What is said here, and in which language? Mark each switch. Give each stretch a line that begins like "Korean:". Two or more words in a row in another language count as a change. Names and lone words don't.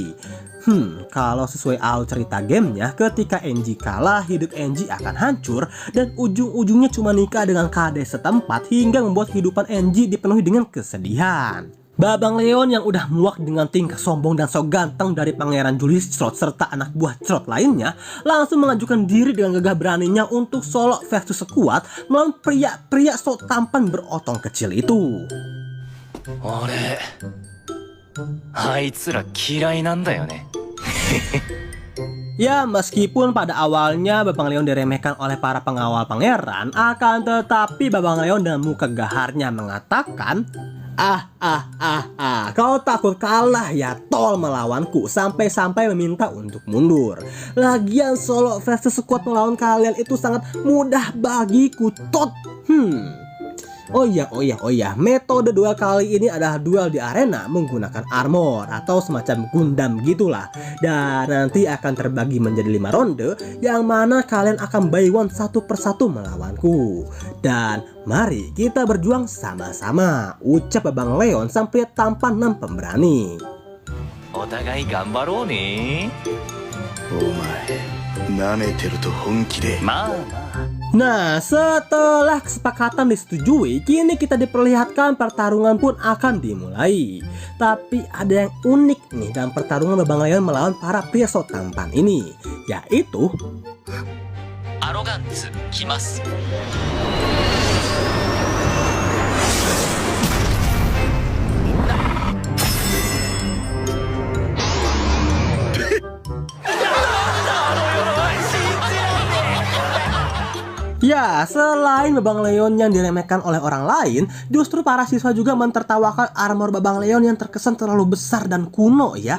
Indonesian: Kalau sesuai alur cerita gamenya, ketika Enji kalah, hidup Enji akan hancur dan ujung-ujungnya cuma nikah dengan kades setempat hingga membuat kehidupan Enji dipenuhi dengan kesedihan. Babang Leon yang udah muak dengan tingkah sombong dan sok ganteng dari Pangeran Julius Strode serta anak buah Strode lainnya, langsung mengajukan diri dengan gagah beraninya untuk
English: solo versus
Indonesian: sekuat melawan pria-pria sok tampan berotong kecil itu.
Japanese: 俺あいつら嫌いなんだよね
Indonesian: Ya, meskipun pada awalnya Babang Leon diremehkan oleh para pengawal pangeran, akan tetapi Babang Leon dengan muka gaharnya mengatakan, kau takut kalah ya tol melawanku, sampai-sampai meminta untuk mundur. Lagian
English: solo versus squad
Indonesian: melawan kalian itu sangat mudah bagiku tot. Oh iya, metode duel kali ini adalah duel di arena menggunakan armor atau semacam Gundam gitulah. Dan nanti akan terbagi menjadi 5 ronde, yang mana kalian akan
English: by one
Indonesian: satu persatu melawanku. Dan mari kita berjuang sama-sama, ucap Babang Leon sang pria tampan dan pemberani.
Japanese: お互い頑張ろうね
Indonesian: Nah, setelah kesepakatan disetujui, kini kita diperlihatkan pertarungan pun akan dimulai. Tapi ada yang unik nih dalam pertarungan Babang Leon melawan para pria sok tampan ini, yaitu
Japanese: アロガンツ来ます
Indonesian: Ya, selain Babang Leon yang diremehkan oleh orang lain, justru para siswa juga mentertawakan armor Babang Leon yang terkesan terlalu besar dan kuno ya.